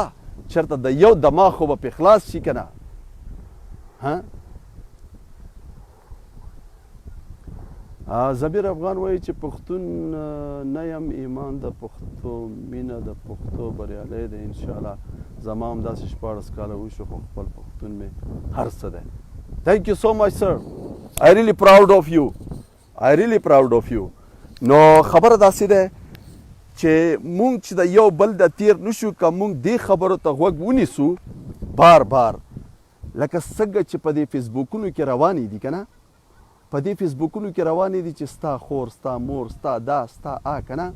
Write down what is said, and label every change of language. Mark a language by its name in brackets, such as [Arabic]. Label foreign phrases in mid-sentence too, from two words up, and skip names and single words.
[Pashto] چېرته د یو دماغ خو به پې خلاص شي که نه. زبیر افغان وایي چې پښتون نه یم، ایمان د پښتو، مینه د پښتو بریالی دی انشاءالله. زما هم داسې 14 کاله وشو خو خپل پښتون مې هر څه دی. [English] Thank you so much sir. I really proud of you. I really proud of you. [Pashto] نو خبره داسې ده چې مونږ چې د یو بل د تیر نشو که مونږ دې خبرو ته غوږ ونیسو بار لکه څنګه چې په دې فیسبوکونو کې روانې دي که نه، په دې فیسبوکونو کې روانې دي چې ستا خور، ستا مور، ستا دا، ستا که نه.